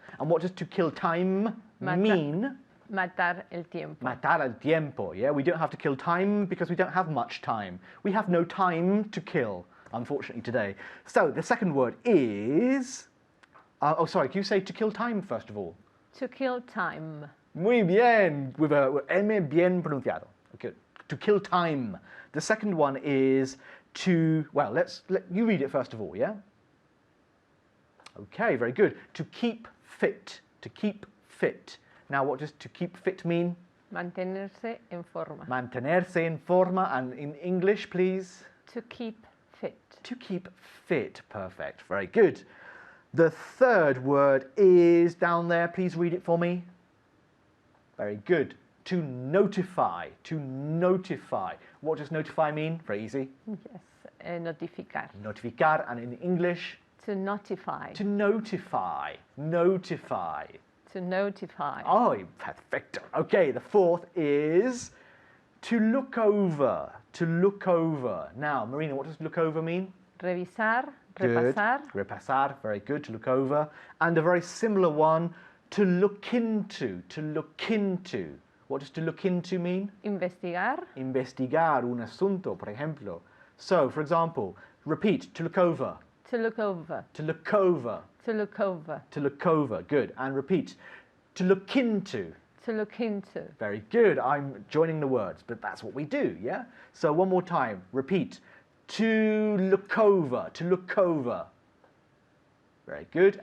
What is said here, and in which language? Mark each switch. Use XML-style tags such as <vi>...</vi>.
<en>And what does to kill time mean?</en> <es>Matar el tiempo. Matar el tiempo.</es> <en>Yeah, we don't have to kill time because we don't have much time. We have no time to kill, unfortunately, today. So the second word is... can you say to kill time first of all? To kill time.</en> <es>Muy bien,</es> <en>with a M</en> <es>bien pronunciado.</es> <en>Okay. To kill time. The second one is to, well, let you read it first of all, yeah? Okay, very good. To keep fit. To keep fit. Now, what does to keep fit mean?</en> <es>Mantenerse en forma. Mantenerse en forma,</es> <en>and in English, please? To keep fit. To keep fit. Perfect. Very good. The third word is down there. Please read it for me. Very good. To notify. To notify. What does notify mean? Very easy. Yes.</en> <es>Notificar. Notificar,</es> <en>and in English? To notify. To notify. Notify. To notify.</en> <es>Oh, perfecto.</es> <en>Okay, the fourth is to look over. To look over. Now, Marina, what does look over mean?</en> <es>Revisar,</es> <en>Good.</en> <es>repasar. Repasar,</es> <en>very good, to look over. And a very similar one, to look into. To look into. What does to look into mean?</en> <es>Investigar. Investigar un asunto, por ejemplo.</es> <en>So, for example, repeat, to look over. To look over. To look over. To look over. To look over, good. And repeat, to look into. To look into. Very good. I'm joining the words, but that's what we do, yeah? So one more time, repeat. To look over. To look over. Very good.</en>